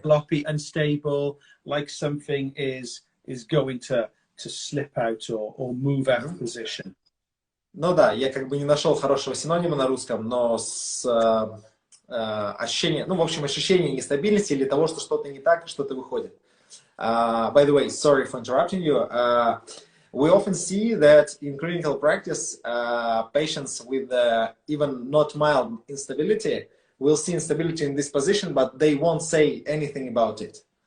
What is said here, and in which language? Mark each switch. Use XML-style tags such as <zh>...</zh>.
<en>Floppy, unstable, like something is going to slip out or move out of position.</en> <ru>Ну да, я как бы не нашел хорошего синонима на русском, но с ощущение, ну в общем ощущение нестабильности или того, что что-то не так, что-то выходит.</ru> <en>By the way, sorry for interrupting you. We often see that in clinical practice, patients with even not mild instability will see instability in this position, but they won't say anything about it.</en>